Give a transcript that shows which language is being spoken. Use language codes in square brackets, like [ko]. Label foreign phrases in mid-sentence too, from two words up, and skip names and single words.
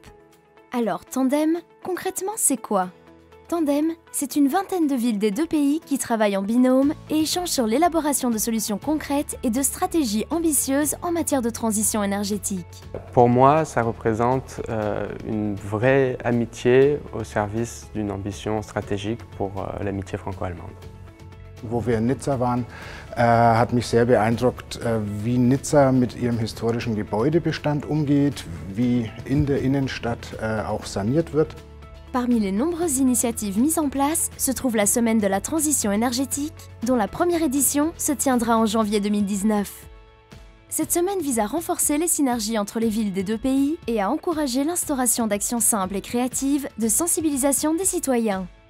[fr] Alors Tandem, concrètement c'est quoi ? Tandem, c'est une vingtaine de villes des deux pays qui travaillent en binôme et échangent sur l'élaboration de solutions concrètes et de stratégies ambitieuses en matière de transition énergétique. Pour moi, ça représente une vraie amitié au service d'une ambition stratégique pour l'amitié franco-allemande. [de] Wo wir in Nizza waren, hat mich sehr beeindruckt, wie Nizza mit ihrem historischen Gebäudebestand umgeht, wie in der Innenstadt auch saniert wird. [fr] Parmi les nombreuses initiatives mises en place se trouve la Semaine de la transition énergétique, dont la première édition se tiendra en janvier 2019. Cette semaine vise à renforcer les synergies entre les villes des deux pays et à encourager l'instauration d'actions simples et créatives de sensibilisation des citoyens.